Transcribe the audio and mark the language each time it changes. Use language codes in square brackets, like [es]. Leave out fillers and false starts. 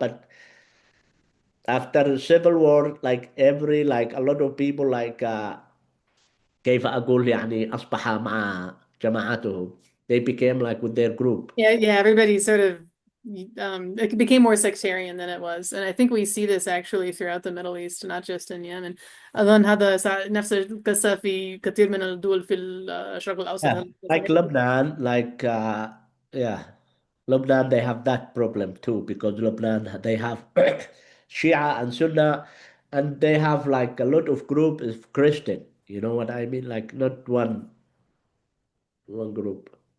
[en] But after the civil war, like like a lot of people like [ar] كيف أقول يعني أصبح مع جماعتهم. [en] They became like with their group. Yeah, everybody sort of it became more sectarian than it was. And I think we see this actually throughout the Middle East, not just in Yemen. [ar] أظن هذا نفس القصة في كثير من الدول في الشرق الأوسط. [en] Yeah, like Lebanon, like yeah, Lebanon they have that problem too because Lebanon they have Shia and Sunnah, and they have like a lot of group of Christian. You know what I mean? Like not one group.